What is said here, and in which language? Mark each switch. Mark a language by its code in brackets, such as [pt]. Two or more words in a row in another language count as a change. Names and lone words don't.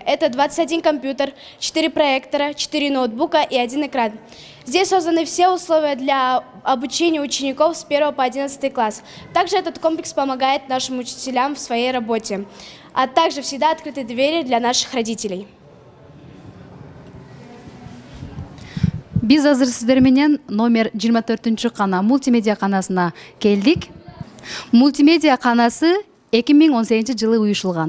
[ru] Это 21 компьютер, 4 проектора, 4 ноутбука и 1 экран. Здесь созданы все условия для обучения учеников с 1 по 11 класс. Также этот комплекс помогает нашим учителям в своей работе, а также всегда открыты двери для наших родителей. [ky] Биз азыр сиздер менен номер 24-кана мультимедиа канасына келдик. Мультимедиа канасы 2018-жылы уюшулган.